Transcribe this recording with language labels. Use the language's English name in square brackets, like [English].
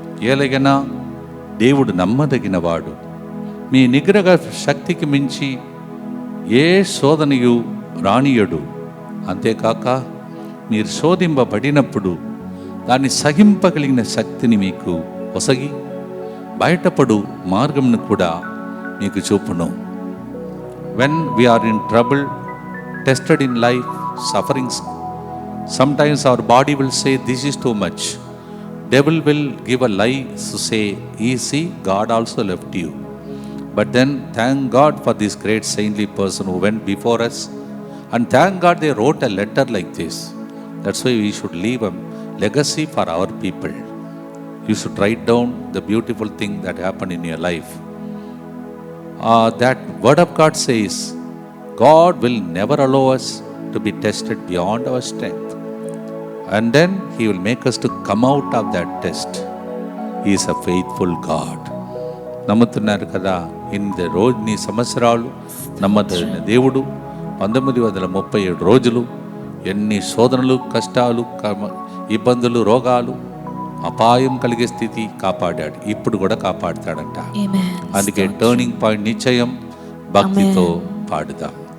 [Telugu] ఏలగనా దేవుడు నమ్మదగినవాడు, మీ నిగ్రహ శక్తికి మించి ఏ శోధనయు రానియడు. అంతేకాక మీరు శోధింపబడినప్పుడు దాన్ని సహింపగలిగిన శక్తిని మీకు ఒసగి బయటపడు మార్గంను కూడా మీకు చూపును. [English] When we are in trouble, tested in life, sufferings, sometimes our body will say this is too much. Devil will give a lie to say, easy, God also left you. But then thank God for this great saintly person who went before us, and thank God they wrote a letter like this. That's why we should leave a legacy for our people. You should write down the beautiful thing that happened in your life. That word of God says, God will never allow us to be tested beyond our strength, and then He will make us to come out of that test. He is a faithful God. [Telugu] నమ్ముతున్నారు కదా? ఇన్ని రోజు సంవత్సరాలు నమ్మదగిన దేవుడు 1937 రోజులు ఎన్ని శోధనలు, కష్టాలు, ఇబ్బందులు, రోగాలు, అపాయం కలిగే స్థితి కాపాడాడు. ఇప్పుడు కూడా కాపాడుతాడంట. అందుకే టర్నింగ్ పాయింట్ నిశ్చయం భక్తితో పాడుదాం.